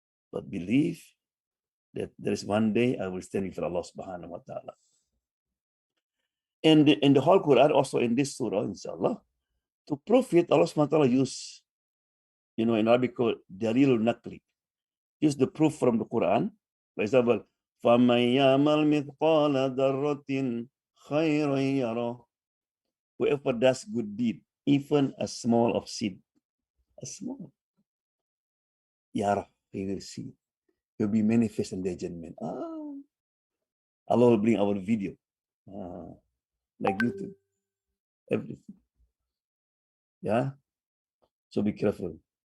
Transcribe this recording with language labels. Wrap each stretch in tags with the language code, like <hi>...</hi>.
<en>But believe that there is one day I will stand before Allah subhanahu wa ta'ala. And in the whole Quran, also in this surah, inshallah, to prove it, Allah subhanahu wa ta'ala use, in Arabic called Dalilul Naqli. Use the proof from the Quran.</en> <ar>For example, فَمَنْ يَعْمَلْ مِثْقَالَ ذَرَّةٍ خَيْرًا يَرَهُ.</ar> <en>Whoever does good deed, even a small of seed, a small, yarah, he will see. He will be manifest in the judgment. Allah will bring our video, like YouTube, everything. Yeah. So be careful.</en>